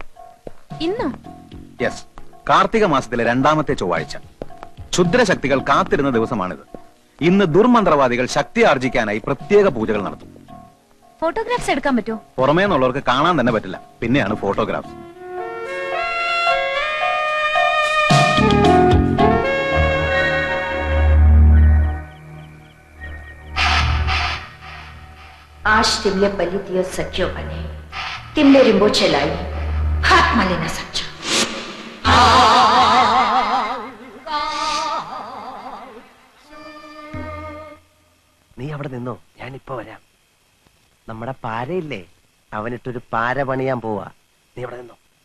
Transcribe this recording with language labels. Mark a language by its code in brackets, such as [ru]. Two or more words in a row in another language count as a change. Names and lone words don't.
[ml] ഇന്നോ? യെസ്, കാർത്തിക മാസത്തിലെ 2ാമത്തെ ചൊവ്വാഴ്ച. ക്ഷുദ്രശക്തികൾ കാത്തിരുന്ന ദിവസമാണിത്. ഇന്ന് ദുർമന്ത്രവാദികൾ ശക്തി ആർജിക്കാനായി പ്രത്യേക പൂജകൾ നടത്തും. ഫോട്ടോഗ്രാഫ്സ് എടുക്കാൻ പറ്റുമോ? പുറമേ നിന്നുള്ളവർക്ക് കാണാൻ തന്നെ പറ്റില്ല, പിന്നെയാണ് ഫോട്ടോഗ്രാഫ്സ്. [ne] आज तिमले बलि दियो सक्यो भने तिमले रिम्बोछे लाई हातमा लिन सक्छौ. [ml] നീ അവിടെ നിന്നോ, ഞാനിപ്പോ വരാം. നമ്മുടെ പാരയില്ലേ, അവനിട്ടൊരു പാര പണിയാൻ പോവാ. നീ അവിടെ നിന്നോ.